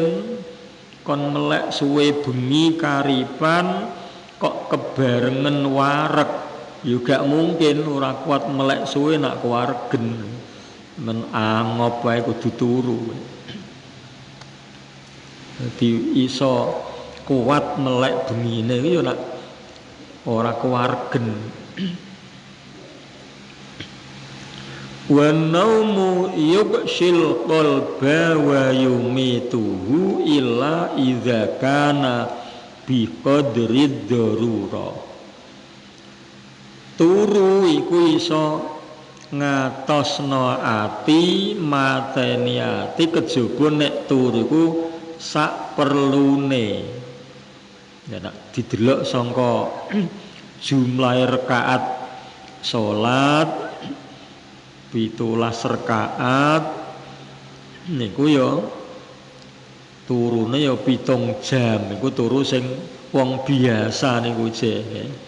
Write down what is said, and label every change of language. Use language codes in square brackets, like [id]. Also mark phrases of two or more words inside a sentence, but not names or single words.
[jv] Kon melek suwe bengi karipan kok kebarengan wareg ya gak mungkin ora kuat melek suwe nak keluargen men angop wae kudu turu. Dadi iso kuat melek bengine ya nak ora keluargen. [ar] والنوم يقسي القلب ويميته إلا إذا كان بقدر الضرورة. [jv] Turu iku iso ngatosno ati mateni ati kejaba nek turu iku sak perlune. Ya nak didelok sangka jumlah rakaat salat 17 rakaat niku ya turune ya 7 jam niku turu sing wong biasa niku jek.